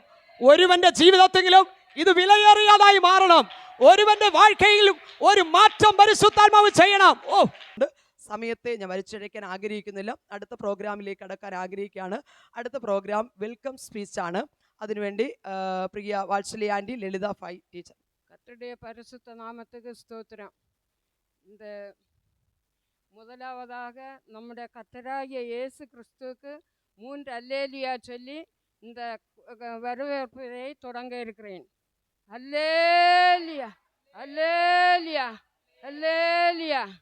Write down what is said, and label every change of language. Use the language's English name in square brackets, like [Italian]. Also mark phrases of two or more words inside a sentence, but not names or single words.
[Malayalam] ഒരുവന്റെ ജീവിതത്തെങ്കിലും ഇത് വിലയേറിയതായി മാറണം. ഒരുവന്റെ വാഴ്ക്കയിലും ഒരു മാറ്റം പരിശുദ്ധാത്മാവ് ചെയ്യണം. സമയത്തെ ഞാൻ വലിച്ചഴയ്ക്കാൻ ആഗ്രഹിക്കുന്നില്ല. അടുത്ത പ്രോഗ്രാമിലേക്ക് കടക്കാൻ ആഗ്രഹിക്കുകയാണ്. അടുത്ത പ്രോഗ്രാം [English] welcome speech. [Malayalam] അതിനുവേണ്ടി പ്രിയ വാത്സല്യ ആൻറ്റി, ലളിത ഫൈ ടീച്ചർ. [Tamil] கர்த்தருடைய பரிசுத்த நாமத்துக்கு ஸ்தோத்திரம். இந்த முதலாவதாக நம்முடைய கர்த்தராகிய இயேசு கிறிஸ்துவுக்கு 3 அல்லேலியா சொல்லி இந்த வரவேற்பை தொடங்க இருக்கிறேன். அல்லேலியா அல்லேலியா அல்லேலியா.